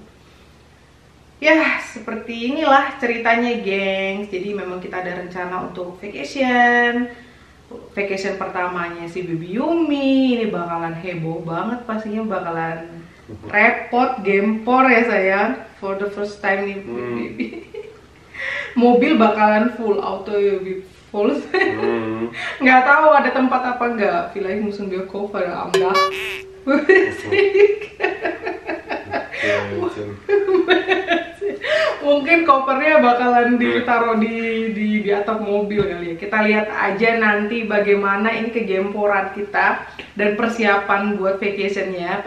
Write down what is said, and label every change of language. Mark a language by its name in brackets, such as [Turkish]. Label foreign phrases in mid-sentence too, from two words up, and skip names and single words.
[Indonesian] Ya seperti inilah ceritanya gengs. Jadi memang kita ada rencana untuk vacation pertamanya si Baby Yumi. Ini bakalan heboh banget pastinya, bakalan repot, gempor ya sayang, [English] for the first time nih baby. [Indonesian] Mobil bakalan [English] full auto [Indonesian] ya, full. Nggak tahu ada tempat apa nggak. [German] Vielleicht müssen wir Koffer am Dach. [Indonesian] Mungkin kopernya bakalan ditaruh di atap mobil kali ya. Kita lihat aja nanti bagaimana ini kegemporan kita dan persiapan buat vacationnya.